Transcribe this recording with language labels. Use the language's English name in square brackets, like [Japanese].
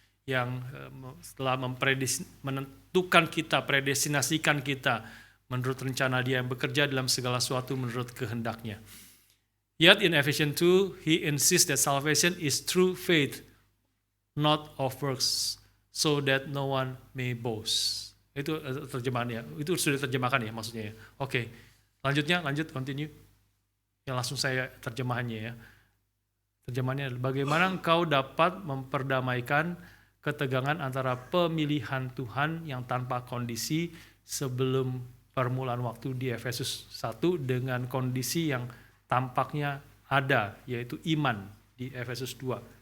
[Indonesian] yang setelah menentukan kita, predestinasikan kita menurut rencana Dia yang bekerja dalam segala sesuatu menurut kehendaknya. [English] Yet in Ephesians 2, he insists that salvation is through faith, not of works, so that no one may boast. [Indonesian] Itu terjemahannya, itu sudah terjemahkan ya maksudnya ya. Oke, lanjut, continue. Yang langsung saya terjemahannya ya. Terjemahannya adalah bagaimana engkau dapat memperdamaikan ketegangan antara pemilihan Tuhan yang tanpa kondisi sebelum permulaan waktu di Efesus 1 dengan kondisi yang tampaknya ada, yaitu iman di Efesus 2.